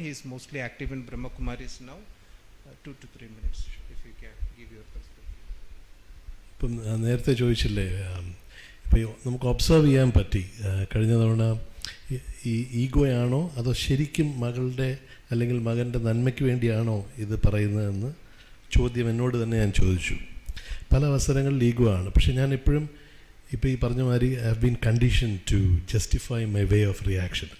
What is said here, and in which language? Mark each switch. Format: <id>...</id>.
<en>He is mostly active in Brahma Kumaris now. 2 to 3 minutes if you can give your perspective.</en> <ml>ഇപ്പം നേരത്തെ ചോദിച്ചില്ലേ, ഇപ്പോൾ നമുക്ക് ഒബ്സർവ് ചെയ്യാൻ പറ്റി കഴിഞ്ഞ തവണ ഈ ഈഗോയാണോ അതോ ശരിക്കും മകളുടെ അല്ലെങ്കിൽ മകൻ്റെ നന്മയ്ക്ക് വേണ്ടിയാണോ ഇത് പറയുന്നതെന്ന് ചോദ്യം എന്നോട് തന്നെ ഞാൻ ചോദിച്ചു. പല അവസരങ്ങളിൽ ഈഗോ ആണ്, പക്ഷെ ഞാൻ എപ്പോഴും ഇപ്പോൾ ഈ പറഞ്ഞ മാതിരി</ml> <en>I have been condition to justify my way of reaction.</en>